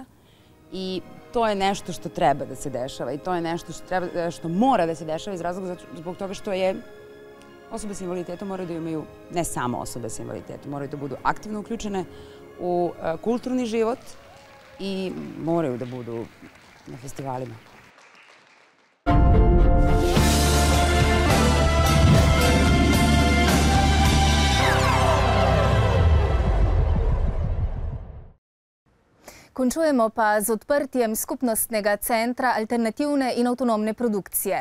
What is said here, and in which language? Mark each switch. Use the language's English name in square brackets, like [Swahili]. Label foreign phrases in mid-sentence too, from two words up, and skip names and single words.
[Serbian] I to je nešto što treba da se dešava i to je nešto što mora da se dešava iz razloga zbog toga što je osobe s invaliditetom moraju da imaju, ne samo osobe s invaliditetom, moraju da budu aktivno uključene u kulturni život i moraju da budu na festivalima. [Slovenian] Končujemo pa z odprtjem skupnostnega centra alternativne in avtonomne produkcije.